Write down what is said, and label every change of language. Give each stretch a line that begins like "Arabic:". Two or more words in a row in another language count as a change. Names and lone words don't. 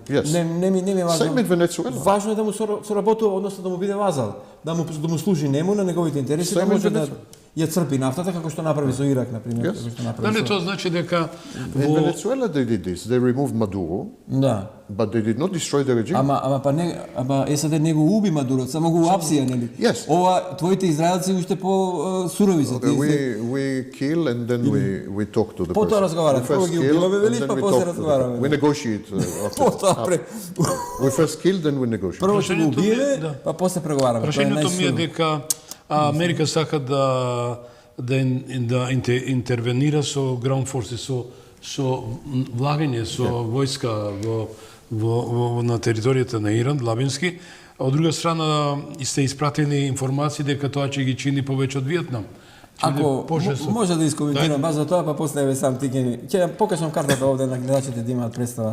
English: Yes.
Macedonian: Не ми е важно.
English: Same in Venezuela.
Macedonian: Важно е да му соработува, односно да му биде вазал, да му служи нему на неговите интереси, да
English: Same in
Macedonian: може да
English: Venezuela.
Macedonian: ја црпи нафтата како што направи со Ирак на пример,
English: Yes.
Macedonian: како што направи Дали со. тоа значи дека
English: In
Macedonian: во
English: Venezuela they did this. They removed Maduro,
Macedonian: Да.
English: but they did not destroy the regime.
Macedonian: Ама САД не го уби Мадуро, само го апсија, нели?
English: Yes.
Macedonian: Ова твоите израелци уште по сурови се. Тие се-
English: We kill and then we talk to the
Macedonian: Потоа
English: person.
Macedonian: разговараме.
English: We first
Macedonian: Прво ги
English: kill
Macedonian: убиваме,
English: and
Macedonian: велиш,
English: then
Macedonian: па
English: we
Macedonian: после
English: talk to the
Macedonian: разговараме.
English: person. We negotiate after.
Macedonian: Потоа
English: We first kill, then we negotiate.
Macedonian: Прво ќе го Прашањето ми е- убиеме, да. па после преговараме. Тоа е прашањето ми е најсилно. дека Америка сака да интервенира со
English: ground forces,
Macedonian: со влагање, со војска на територијата на Иран, длабински, а од друга страна сте испратени информации дека тоа ќе ги чини повеќе од Виетнам. Ако може да искоментирам баш за тоа, па после еве сам ти ќе покажам картата овде на гледачите да имаат представа.